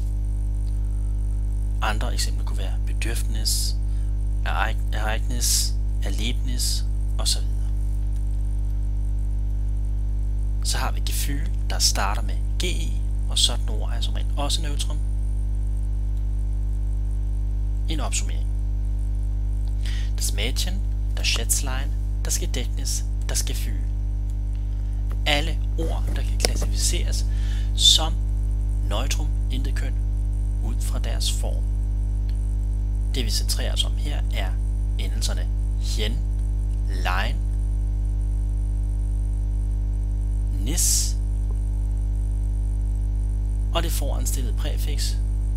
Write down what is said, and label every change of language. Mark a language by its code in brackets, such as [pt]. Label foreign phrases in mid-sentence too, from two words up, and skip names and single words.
[da] Andre eksempler kunne være Bedürfnis, Ereignis, Erlebnis osv. Så har vi Gefühl, der starter med GE, og sådan ord er som regel også neutrum. En opsummering. [de] Das Mädchen, das Schätzlein, das Gedächtnis, das Gefühl. [da] Alle ord, der kan klassificeres som neutrum, intet køn, ud fra deres form. Det vi centrerer os om her er endelserne jen, lein, nis og det foranstillede præfiks